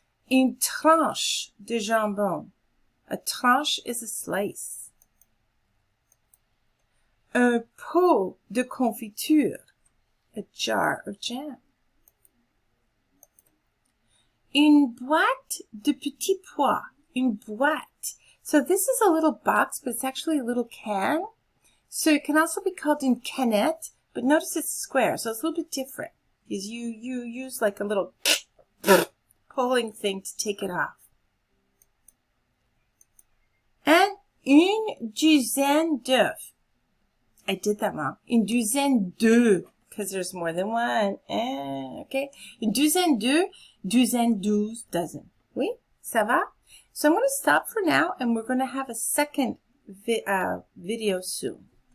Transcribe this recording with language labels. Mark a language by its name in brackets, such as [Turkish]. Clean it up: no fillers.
[French] Une tranche de jambon. [English] A tranche is a slice. [French] Un pot de confiture. [English] A jar of jam. [French] Une boîte de petits pois. Une boîte. [English] So this is a little box, but it's actually a little can. So it can also be called [French] une canette, [English] but notice it's square, so it's a little bit different. Because you use like a little pulling thing to take it off. And [French] une douzaine d'œufs. [English] I did that wrong. [French] Une douzaine d'œufs, [English] because there's more than one. Okay. [French] Une douzaine d'œufs, douzaine, douze, dozen. Oui? Ça va? [English] So I'm going to stop for now, and we're going to have a second video soon.